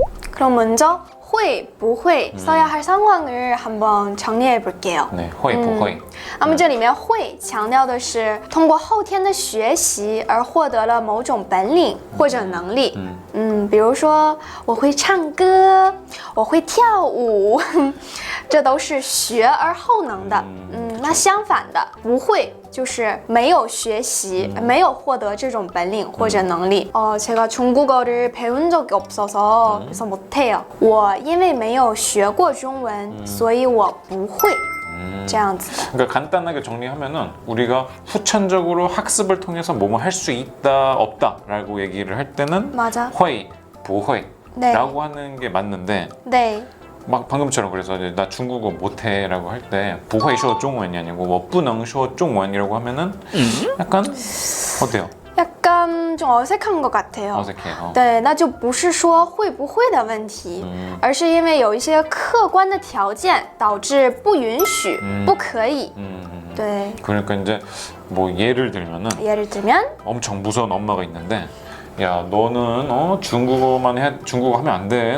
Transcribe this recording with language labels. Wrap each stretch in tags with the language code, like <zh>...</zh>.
<ko>그럼 먼저 会不会 써야 할 상황을 한번 정리해 볼게요. 네, 호의, 부호의.</ko> <zh>那么这里面会强调的是通过后天的学习而获得了某种本领或者能力。比如说我会唱歌，我会跳舞，这都是学而后能的。那相反的不会就是没有学习，没有获得这种本领或者能力。</zh> <ko>제가 중국어를 배운 적이 없어서 그래서 못해요.</ko> <zh>我因为没有学过中文，所以我不会。这样子的。</zh> <ko>그러니까 간단하게 정리하면은 우리가 후천적으로 학습을 통해서 뭐뭐 할 수 있다 없다라고 얘기를 할 때는 맞아. 호의, 부호의 네. 라고 하는 게 맞는데 네. 막 방금처럼 그래서 이제 나 중국어 못해 라고 할 때 부호의 쇼 중원이 아니고 뭐</ko> <zh>不能说中文</zh> <ko>이라고 하면은 약간 어때요? 약간 좀 어색한 것 같아요. 어색해요.</ko> <zh>对，那就不是说会不会的问题，而是因为有一些客观的条件导致不允许、不可以。对，</zh> <ko>그러니까 이제 뭐 예를 들면은 예를 들면 엄청 무서운 엄마가 있는데 야 너는 중국어 하면 안 돼.</ko>